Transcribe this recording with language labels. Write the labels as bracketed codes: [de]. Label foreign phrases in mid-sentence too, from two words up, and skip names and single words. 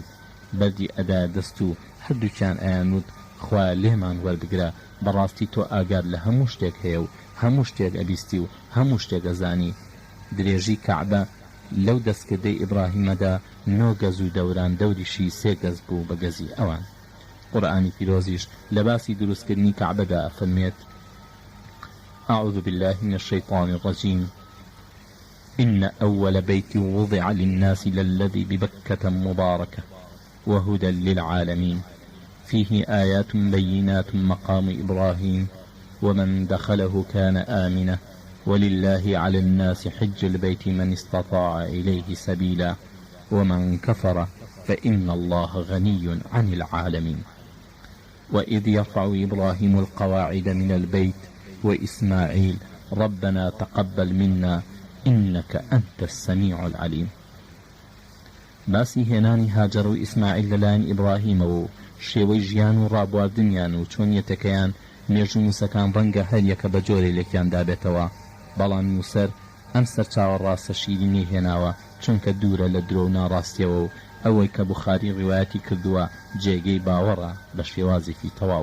[ckb] بەردی ئەدایە دەست و هەردووکیان ئەیانوت خوا لێمان وەربگرە، بەڕاستی تۆ ئاگار لە هەموو شتێک هەیە و هەموو شتێک ئەبیستی و هەموو شتێک ئەزانی. درێژی کەعبە لەو دەستکردەی ئیبراهیمەدا 9 گەز و دەوران دەوریشی 3 گەز بوو بە گەزی ئەوان. قورئانی پیرۆزیش لە باسی دروستکردنی کەعبەدا ئەفەرمێت: [ar] أعوذ بالله من الشيطان الرجيم إن أول بيت وضع للناس للذي ببكة مباركة وهدى للعالمين فيه آيات بينات مقام إبراهيم ومن دخله كان آمنا ولله على الناس حج البيت من استطاع إليه سبيلا ومن كفر فإن الله غني عن العالمين وإذ يرفع إبراهيم القواعد من البيت وإسماعيل ربنا تقبل منا إنك أنت السميع العليم. [ckb] باسی هێنانی هاجر و ئیسماعیل لەلایەن ئیبراهیمەوە و شێوەی ژیان و ڕابواردنیان و چۆنیەتەکەیان مێژ و موسەکان ڕەنگە هەر یەکە بە جۆرێ لێکیان دابێتەوە، بەڵام موسەر ئەم سەرچاوە ڕاستە شیرینی هێناوە چونکە دوورە لە درۆ و ناڕاستیەوە و ئەوەی کە بوخاری ڕیوایەتی کردووە جێگەی باوەڕە بە شێوازێکی تەواو.